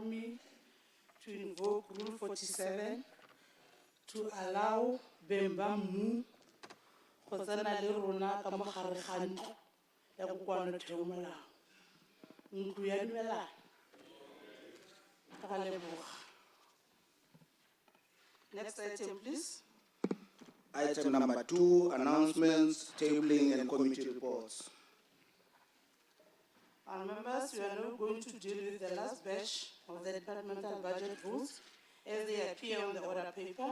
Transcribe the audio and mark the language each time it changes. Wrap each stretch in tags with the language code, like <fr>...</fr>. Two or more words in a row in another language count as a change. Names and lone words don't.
<en>me to invoke Rule 47 to allow Bemba Mmu</en> <tn>go tsena le rona ka mo gare ga ntlo ya kokwanatheomolao. Ntlo ya dumelana. Ka leboga.</tn> <en>Next item, please. Item number 2, announcements, tabling and committee reports. Our members, we are now going to deal with the last batch of the departmental budget votes as they appear on the order paper.</en>